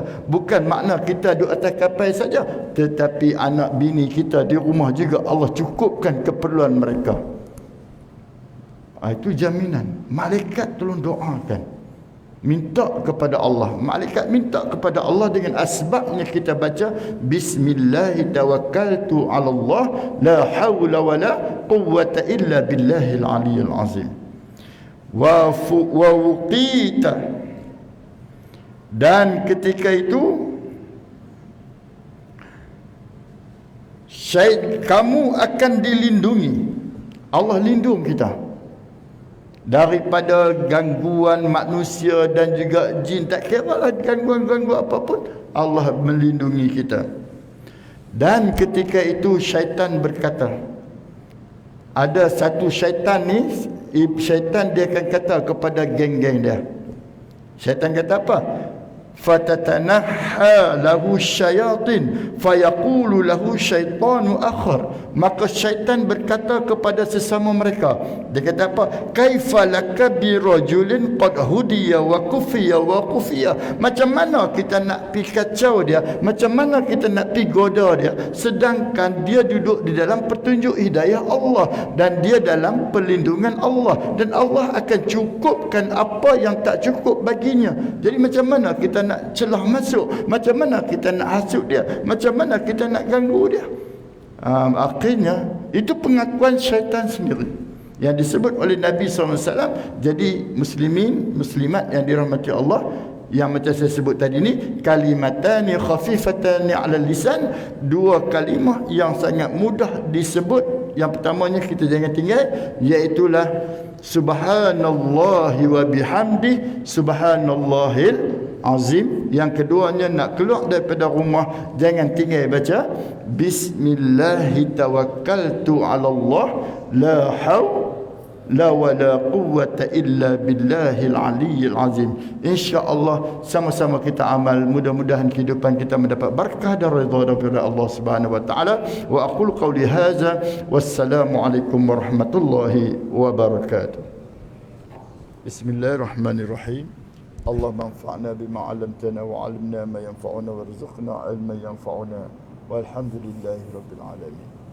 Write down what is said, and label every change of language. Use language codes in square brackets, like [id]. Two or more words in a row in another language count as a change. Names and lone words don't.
[ms] Bukan makna kita duduk atas kapal saja, tetapi anak bini kita di rumah juga Allah cukupkan keperluan mereka. Itu jaminan. Malaikat tolong doakan, minta kepada Allah. Malaikat minta kepada Allah dengan asbabnya kita baca [ar] بسم الله توكلت على الله لا حول ولا قوة إلا بالله العلي العظيم. ووقيت, [ms] dan ketika itu kamu akan dilindungi. Allah lindung kita daripada gangguan manusia dan juga jin. Tak kira lah gangguan-gangguan apapun, Allah melindungi kita. Dan ketika itu syaitan berkata, ada satu syaitan ni, syaitan dia akan kata kepada geng-geng dia. Syaitan kata apa? [ar] فتتنحى له الشياطين فيقول له شيطان آخر. [ms] Maka syaitan berkata kepada sesama mereka, dia kata apa? [ar] كيف لك برجل قد هدي وكفي وكفي. [ms] Macam mana kita nak pi kacau dia, macam mana kita nak pi goda dia, sedangkan dia duduk di dalam petunjuk hidayah Allah dan dia dalam perlindungan Allah, dan Allah akan cukupkan apa yang tak cukup baginya. Jadi macam mana kita nak celah masuk, macam mana kita nak hasut dia, macam mana kita nak ganggu dia? Akhirnya itu pengakuan syaitan sendiri yang disebut oleh Nabi SAW. Jadi muslimin, muslimat yang dirahmati Allah, yang macam saya sebut tadi ni, [ar] كلمتان خفيفتان على اللسان, [ms] dua kalimah yang sangat mudah disebut. Yang pertamanya kita jangan tinggal, iaitulah [ar] سبحان الله وبحمده سبحان الله العظيم. [ms] Yang keduanya, nak keluar daripada rumah jangan tinggal baca [ar] بسم الله توكلت على الله لا حول ولا قوة إلا بالله العلي العظيم. [ms] InsyaAllah sama-sama kita amal, mudah-mudahan kehidupan kita mendapat barakah dan redha daripada Allah [ar] سبحانه وتعالى. وأقول قولي هذا والسلام عليكم ورحمة الله وبركاته. Bismillahirrahmanirrahim. اللهم انفعنا بما علمتنا وعلمنا ما ينفعنا وارزقنا علما ينفعنا والحمد لله رب العالمين.